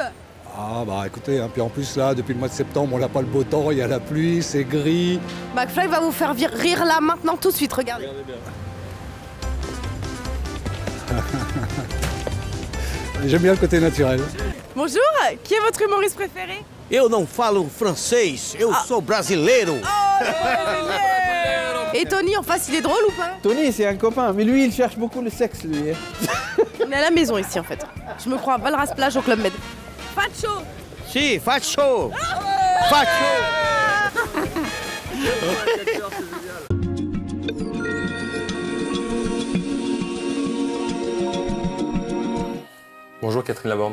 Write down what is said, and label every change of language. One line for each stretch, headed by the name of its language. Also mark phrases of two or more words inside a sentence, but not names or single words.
French: Ah bah écoutez, hein, puis en plus là, depuis le mois de septembre, on n'a pas le beau temps, il y a la pluie, c'est gris. McFly va vous faire rire là, maintenant, tout de suite, regardez. J'aime bien le côté naturel. Bonjour, qui est votre humoriste préféré?
Portuguese: Eu não falo francês, eu sou brasileiro.
French: Et Tony, en face, il est drôle ou pas? Tony, c'est un copain, mais lui, il cherche beaucoup le sexe, lui. On est à la maison ici, en fait. Je me crois à Valras Plage au Club Med. Facho! Si, facho! Facho! Bonjour Catherine Laborde.